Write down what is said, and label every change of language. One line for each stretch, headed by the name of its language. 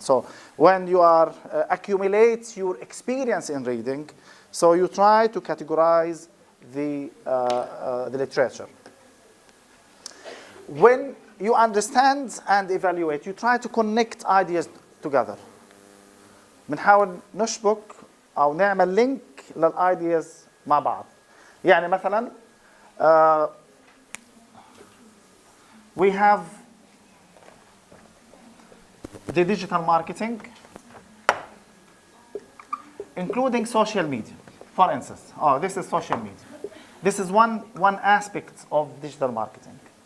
English: So when you are accumulate your experience in reading, so you try to categorize the literature. When you understand and evaluate, you try to connect ideas together.
Arabic: بنحاول نشبك أو نعمل link للideas مع بعض. يعني مثلا
English: we have the digital marketing, including social media. For instance, this is social media. This is one aspect of digital marketing.